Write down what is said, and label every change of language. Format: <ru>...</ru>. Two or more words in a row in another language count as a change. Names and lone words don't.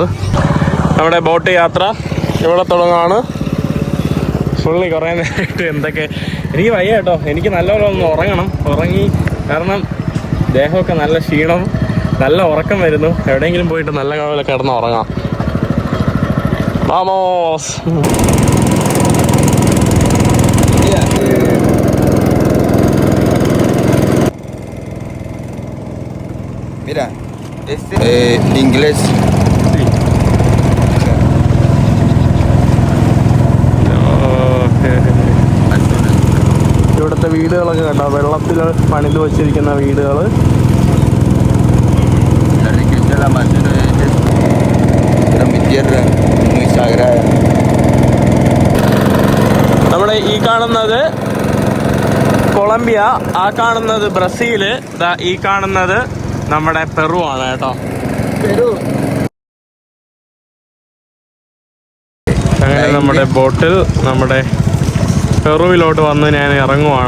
<ml>നമ്മുടെ ബോട്ട് യാത്ര ഇവിടെ തുടങ്ങുകയാണ്. ഫുള്ളി കുറേ നേരമായിട്ട് എന്തൊക്കെ എനിക്ക് വയ്യ കേട്ടോ. എനിക്ക് നല്ലപോലെ ഒന്ന് ഉറങ്ങി. കാരണം ദേഹമൊക്കെ നല്ല ക്ഷീണം, നല്ല ഉറക്കം വരുന്നു. എവിടെയെങ്കിലും പോയിട്ട് നല്ല പോലെ കിടന്ന് ഉറങ്ങാം. വാമോസ്.</ml> <es>Mira, inglés.</es> <ml>ഇവിടുത്തെ വീടുകളൊക്കെ കണ്ടോ, വെള്ളത്തിൽ പണിത് വെച്ചിരിക്കുന്ന വീടുകൾ.</ml> <es>La riqueza del Amazonas era mi tierra, muy sagrada.</es> <ml>നമ്മുടെ ഈ കാണുന്നത് കൊളംബിയ, ആ കാണുന്നത് ബ്രസീല്, ഈ കാണുന്നത് നമ്മുടെ പെറു ആണ് കേട്ടോ. അങ്ങനെ നമ്മുടെ ബോട്ടിൽ നമ്മുടെ പെറുവിലോട്ട് വന്ന് ഞാൻ ഇറങ്ങുവാണ്.</ml>